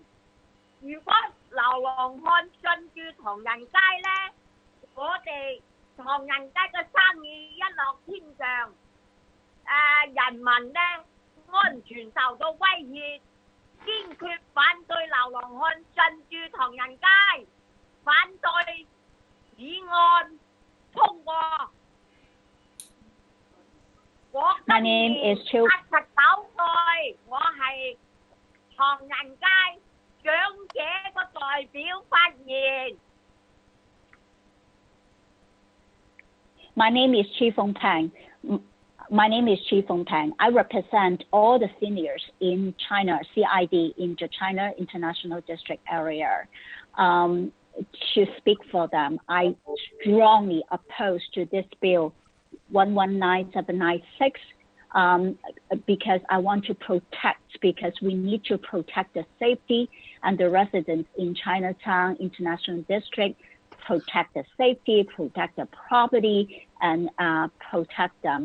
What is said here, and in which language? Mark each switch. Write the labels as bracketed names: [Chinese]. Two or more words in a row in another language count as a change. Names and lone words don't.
[Cantonese] 如果流浪漢進駐唐人街呢，我哋唐人街嘅生意一落千丈，人民呢安全受到威脅，堅決反對流浪漢進駐唐人街，反對議案通過。我 [English] My name is Chu. [Cantonese] 89 歲，我係唐人街長者個代表發言。 [English] My name is Chi Fong Pang. I represent all the seniors in China, CID, in the China International District area. To speak for them, I strongly oppose to this bill 119796 because I want to protect, because we need to protect the safety and the residents in Chinatown International District, protect the safety, protect the property, and protect them.